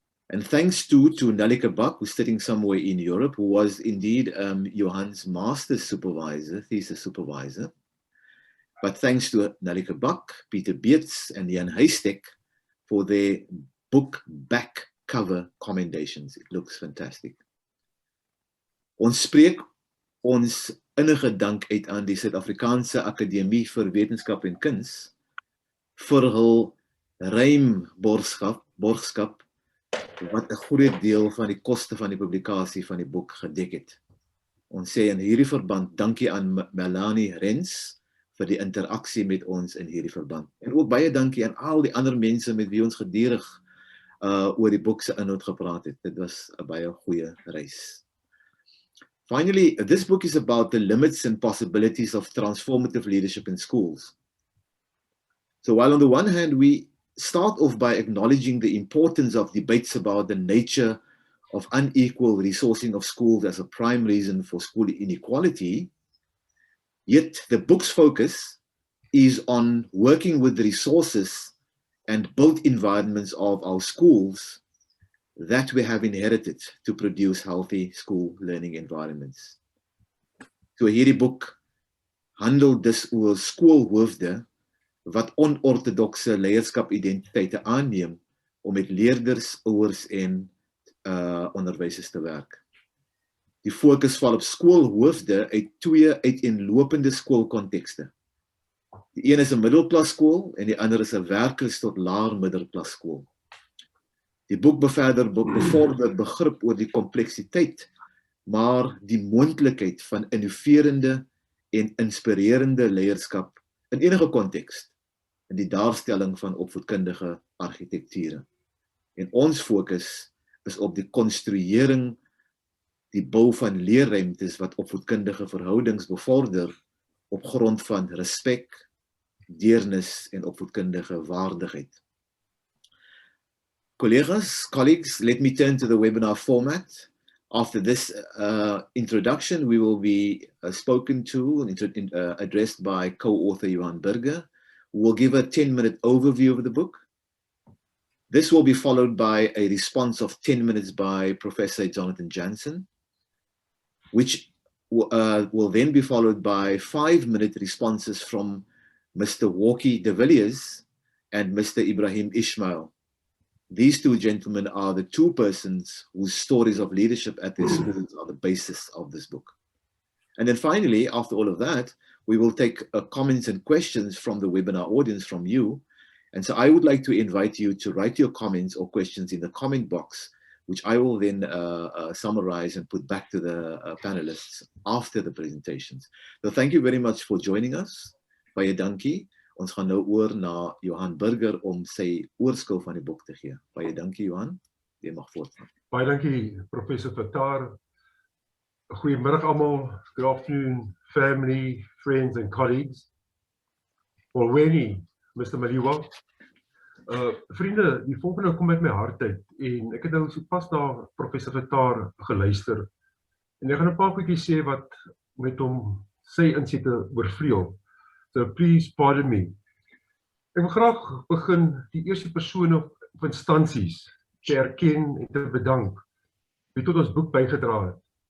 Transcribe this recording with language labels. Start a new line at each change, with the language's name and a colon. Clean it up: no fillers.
English: And thanks too to Nalika Buck, who's sitting somewhere in Europe, who was indeed Johan's master's supervisor, thesis supervisor. But thanks to Nalika Buck, Peter Beets, and Jan Heistek for their book back cover commendations. It looks fantastic.
Afrikaans: Ons spreek ons innige dank uit aan die Suid-Afrikaanse Akademie vir Wetenskap en Kuns vir hul ruim borgskap wat 'n groot deel van die koste van die publikasie van die boek gedek het. Ons sê in hierdie verband dankie aan Melanie Rens vir die interaksie met ons in hierdie verband. En ook baie dankie aan al die ander mense met wie ons gedurig oor die boek se inhoud gepraat het. Dit was 'n baie goeie reis.
English: Finally, this book is about the limits and possibilities of transformative leadership in schools. So while on the one hand, we start off by acknowledging the importance of debates about the nature of unequal resourcing of schools as a prime reason for school inequality, yet the book's focus is on working with the resources and built environments of our schools that we have inherited to produce healthy school learning environments.
Afrikaans: So hierdie boek handel dus oor skoolhoofde wat onortodokse leierskap-identiteite aanneem om met leerders, ouers en onderwysers te werk. Die fokus val op skoolhoofde uit 2 uiteenlopende skoolkontekste. Die een is 'n middelklasskool en die ander is 'n werkers tot laer middelklasskool. Die boek bevorder begrip oor die kompleksiteit, maar die moontlikheid van innoverende en inspirerende leierskap in enige konteks in die daarstelling van opvoedkundige argitekture. En ons fokus is op die konstruering, die bou van leerruimtes wat opvoedkundige verhoudings bevorder op grond van respek, deernis en opvoedkundige waardigheid.
English: Colleagues, let me turn to the webinar format. After this introduction, we will be spoken to and addressed by co-author Johan Burger, who will give a 10-minute overview of the book. This will be followed by a response of 10 minutes by Professor Jonathan Jansen, which will then be followed by 5-minute responses from Mr. Walkie de Villiers and Mr. Ibrahim Ismail. These two gentlemen are the two persons whose stories of leadership at their schools are the basis of this book. And then finally, after all of that, we will take comments and questions from the webinar audience, from you. And so I would like to invite you to write your comments or questions in the comment box, which I will then summarize and put back to the panelists after the presentations. So thank you very much for joining us.
Afrikaans: Baie dankie. Ons gaan nou oor na Johan Burger om sy oorskil van die boek te gee. Baie dankie, Johan. Jy mag voortgaan. Baie dankie, Professor Tatar. Goeiemiddag almal.
English: Good afternoon, family, friends and colleagues. Alweni, Mr. Maliwa.
Afrikaans: Vriende, die volgende kom met my hart uit. En ek het nou so pas na Professor Tatar geluister. En ek gaan 'n paar goedjies sê wat met hom sy insigte oorvleuel.
English: So please pardon me.
Afrikaans: Ek wil graag begin die eerste persone of instansies te erken en te bedank wie tot ons boek bygedra het.